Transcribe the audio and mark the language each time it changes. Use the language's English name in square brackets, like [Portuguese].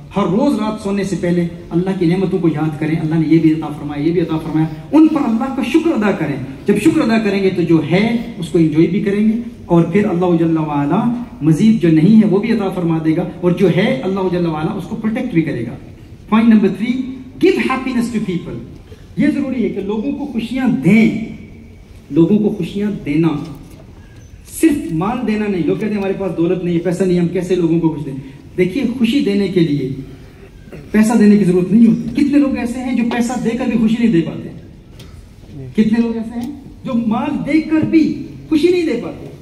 [Urdu] ہر روز رات سونے سے پہلے اللہ کی نعمتوں کو یاد کریں, اللہ نے یہ بھی عطا فرمایا, یہ بھی عطا فرمایا, ان پر اللہ کا شکر ادا کریں. جب شکر ادا کریں گے تو جو ہے اس کو انجوائے بھی کریں گے, اور پھر اللہ جل وعلا مزید جو نہیں ہے وہ بھی عطا فرما دے گا, اور جو ہے اللہ جل وعلا اس کو پروٹیکٹ بھی کرے گا. [English] Point number 3, give happiness to people. [Urdu] یہ ضروری ہے کہ لوگوں کو خوشیاں دیں, لوگوں کو خوشیاں دینا, صرف مال دینا نہیں. لوگ کہتے ہیں ہمارے پاس دولت نہیں ہے, پیسہ نہیں, ہم کیسے لوگوں کو خوش دیں. دیکھیے خوشی دینے کے لیے پیسہ دینے کی ضرورت نہیں ہوتی. کتنے لوگ ایسے ہیں جو پیسہ دے کر بھی خوشی نہیں دے پاتے, کتنے لوگ ایسے ہیں جو مال دے کر بھی خوشی نہیں دے پاتے.